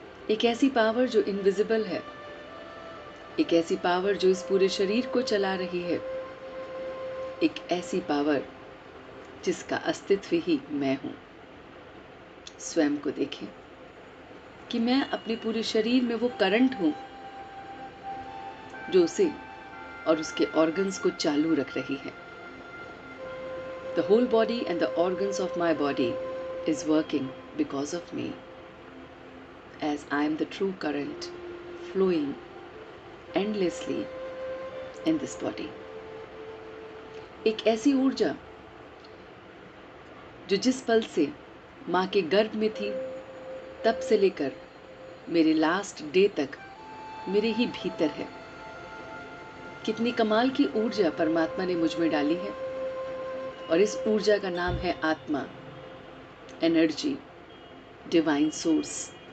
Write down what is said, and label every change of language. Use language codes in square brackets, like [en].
[hi] एक ऐसी पावर जो इनविजिबल है, एक ऐसी पावर जो इस पूरे शरीर को चला रही है, एक ऐसी पावर जिसका अस्तित्व ही मैं हूं। स्वयं को देखें कि मैं अपने पूरे शरीर में वो करंट हूं जो उसे और उसके ऑर्गन्स को चालू रख रही है। [en] The whole body and the organs of my body is working because of me, as I am the true current flowing endlessly in this body. [hi] एक ऐसी ऊर्जा जो जिस पल से माँ के गर्भ में थी तब से लेकर मेरे लास्ट डे तक मेरे ही भीतर है। कितनी कमाल की ऊर्जा परमात्मा ने मुझ में डाली है, और इस ऊर्जा का नाम है आत्मा, एनर्जी, डिवाइन सोर्स।